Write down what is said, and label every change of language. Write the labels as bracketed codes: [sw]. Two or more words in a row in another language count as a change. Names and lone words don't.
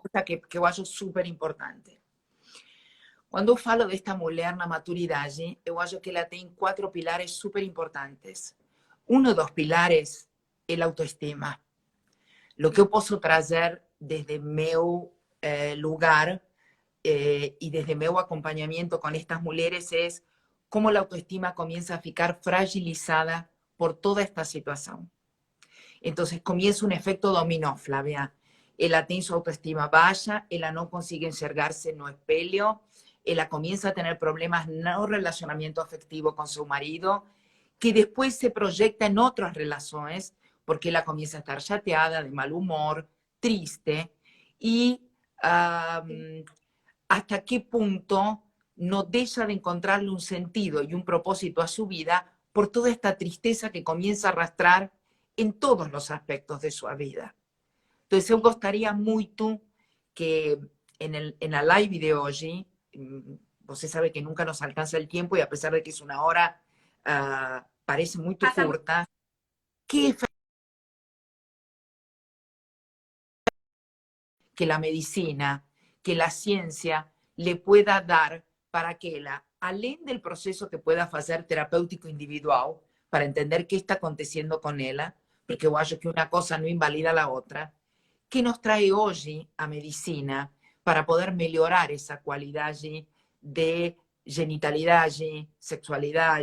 [pt] coisa que eu acho super importante. Quando eu falo desta mulher na maturidade, eu acho que ela tem 4 pilares super importantes. Um dos pilares é a autoestima. O que eu posso trazer desde meu lugar [es] y desde mi acompañamiento con estas mujeres es cómo la autoestima comienza a ficar fragilizada por toda esta situación. Entonces comienza un efecto dominó, Flavia. Ella tiene su autoestima baja, ella no consigue [pt] enxergarse no espelho, [es] ella comienza a tener problemas no relacionamiento afectivo con su marido, que después se proyecta en otras relaciones, porque ella comienza a estar chateada, de mal humor, triste, y hasta qué punto no deja de encontrarle un sentido y un propósito a su vida por toda esta tristeza que comienza a arrastrar en todos los aspectos de su vida. Entonces, [pt] eu gostaria muito que [es] en la live de hoy, [pt] você sabe [es] que nunca nos alcanza el tiempo y a pesar de que es una hora, parece muy corta, que la medicina, que la ciencia le pueda dar para que ella, além del proceso que pueda hacer terapéutico individual, para entender qué está aconteciendo con ella, porque yo acho que una cosa no invalida la otra, que nos trae hoy a medicina para poder mejorar esa cualidad de genitalidad, sexualidad.